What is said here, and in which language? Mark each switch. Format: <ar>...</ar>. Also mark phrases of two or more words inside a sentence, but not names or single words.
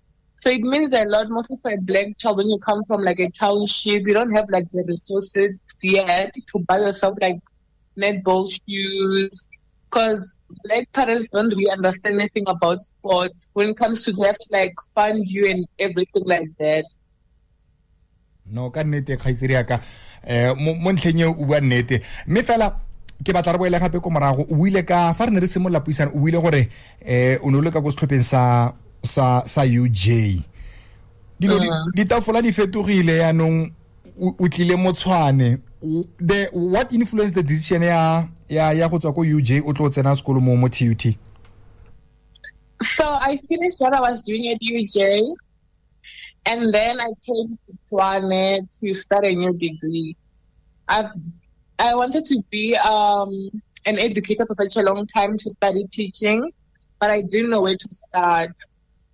<en>So it means a lot, mostly for a black child. When you come from like a township, you don't have like the resources yet to buy yourself like netball shoes. Because black parents don't really understand anything about sports. When it comes to, they have to like fund you and everything like that. No,</en> <tn>ka nnete khaitsiri aka mo ntlhenye o bua nnete mme fela ke batla re boela gape ko morago o buile ka fa re ne re simolla puisana o buile gore o ne o le ka go setlhopheng sa UJ ditafola di fetogile ya nong o tlile mo tshwane</tn> <en>what influenced the decision</en> <tn>ya go tswa ko UJ o tlo tsena sekolo mo TUT?</tn> <en>So I finished what I was doing at UJ. And then I came to Tshwane to start a new degree. I wanted to be an educator for such a long time to study teaching, but I didn't know where to start.</en>